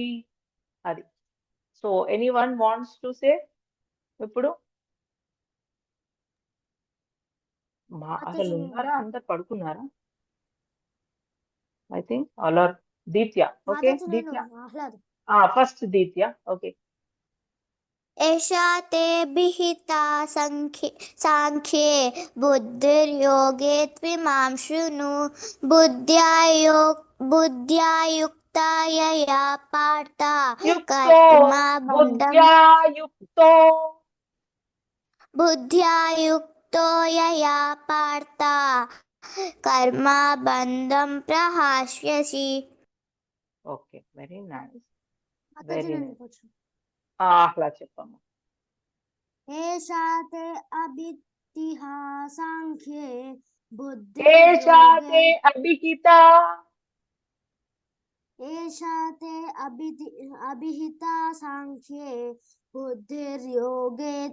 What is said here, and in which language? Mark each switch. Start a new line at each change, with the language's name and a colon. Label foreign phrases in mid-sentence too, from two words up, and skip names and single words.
Telugu: అది.
English: so anyone wants to say
Telugu: ఇప్పుడు? అసలు ఉన్నారా, అందరు పడుకున్నారా?
English: I think all are. Ditya, okay Ditya, first Ditya, okay.
Sanskrit: एषा ते विहिता साङ्ख्ये बुद्धिर्योगे त्विमां शृणु बुद्ध्या युक्ता यया पार्थ बुद्ध्या युक्तो यया पार्थ कर्मबन्धं प्रहास्यसि.
English: Okay, very nice, very nice.
Telugu: అట్లా చెప్పమ్మా.
Sanskrit: ఏషా తే అభిహితా సాంఖ్యే ఏషా తే అభిహిత ఏషా తే అభిహితా సాంఖ్యే బుద్ధిర్యోగే